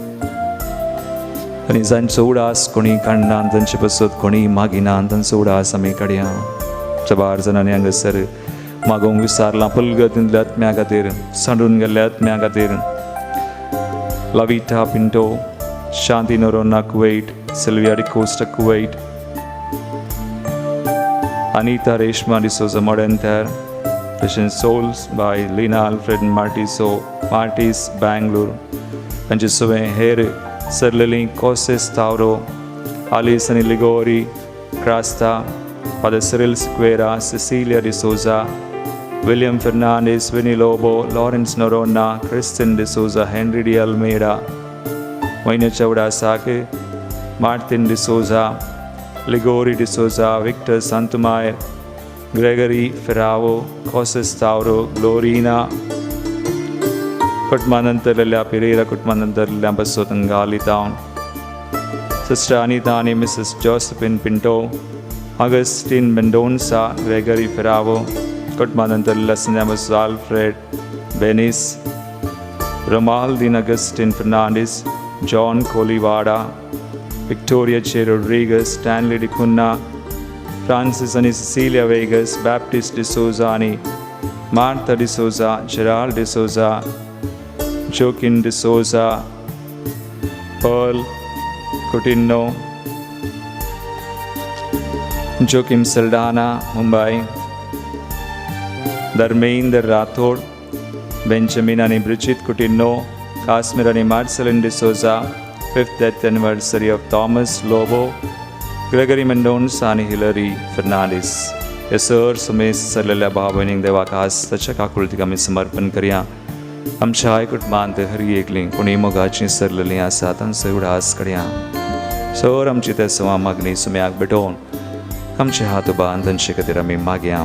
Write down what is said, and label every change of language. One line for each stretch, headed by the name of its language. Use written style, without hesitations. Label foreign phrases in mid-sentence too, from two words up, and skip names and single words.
Konkani: आनी जांचो उडास कोणी काडना तांचे बसत कोणी मागिना तांचो उडास आमी काडया सबार जाणांनी हांगासर मागोवंक विचारलां पलगतींतल्या आत्म्या खातीर सांडून गेल्ल्या आत्म्या खातीर लाविटा पिंटो शांती नोरोना कुवैट Sylvia de Costa Kuwait, Anita Reshma de Souza Modentar,
English: Christian Souls by
Konkani: Lina Alfred Martis Bangalore, Panchisuve Here, Sir Lily Koses Tauro, Alison Ligori, Crasta, Father Cyril Sequeira, Cecilia de Souza, William Fernandez, Winnie Lobo, Lawrence Norona, Kristen de Souza, Henry de Almeida, Waina Chauda Sake, Martin de Souza, Ligori de Souza, Victor Santumay, Gregory Ferrao, Cosses Tauro, Glorina, Kutmanantarlia Pereira, Kutmanantarlia Basotangali Town, Sister Anitani, Mrs. Josephine Pinto, Augustine Mendonça, Gregory Ferrao, Kutmanantarlia Sinamas Alfred Benis, Ramaldin Augustine Fernandez, John Colivada, Victoria Che Rodriguez, Stanley de Cunha, Francis and Cecilia Vegas, Baptist de Souza, Martha de Souza, Gerald de Souza, Joaquin de Souza, Pearl Coutinho, Joaquim Saldana, Mumbai, Dharmendra Rathod, Benjamin and Bridget Coutinho, Kashmir and Marcelin de Souza,
English: 5th death anniversary of
Konkani: Thomas Lobo, Gregory Mendonça and Hilary Fernandez. या सर सुमेस सरलेल्या भाव बहिणींक देवाक आस्ताच्या काकुळतीक आमी समर्पण करया. आमच्या आय कुटुंबांत हरी एकली कोणी मोगाची सरलेली आसा तांचो उडास करया. सर आमची ते सवा मागणी सुम्याक भेटोवन आमचे हात बांद तांचे खातीर आमी मागया.